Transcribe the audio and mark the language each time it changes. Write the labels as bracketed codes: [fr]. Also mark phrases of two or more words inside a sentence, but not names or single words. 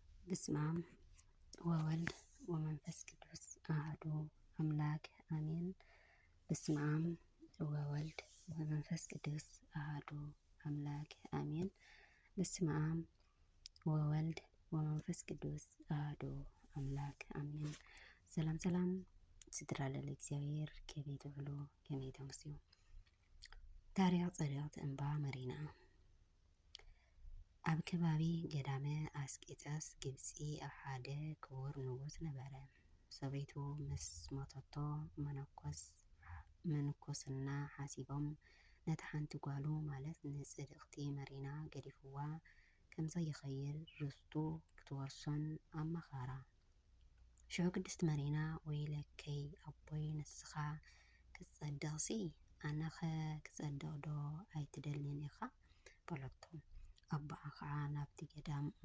[gez] በስመ አብ ወወልድ ወመንፈስ ቅዱስ አሐዱ አምላክ አሜን። በስመ አብ ወወልድ ወመንፈስ ቅዱስ አሐዱ አምላክ አሜን። በስመ አብ ወወልድ ወመንፈስ ቅዱስ አሐዱ አምላክ አሜን። [ti] ሰላም ሰላም ስድራለለ እግዚአብሔር ከቤት ብሎ ከቤት መስዩ ታሪያ ጸሎት እንባ መሪና ኣብ ከባቢ ገዳመ ኣስቄጥስ ግብፂ ኣብ ሓደ ክቡር ንጉስ ነበረ። ሰበይቱ ምስ ሞተቶ መነኮስና ሓሲቦም ነቲ ሓንቲ ጓሉ ማለት ንጽድቕቲ መሪና ገዲፍዋ ከምዘይኸይድ ርስቱ ክትወርሶን ኣመኻራ። ሽዑ ቅድስት መሪና ወይለከይ ኣቦይ ንስኻ ክትጸድቕሲ ኣነኸ ክጸድቕ ዶ ኣይትደልን ኢኻ በለቶ። ኣቦኣ ከዓ ናብቲ ገዳም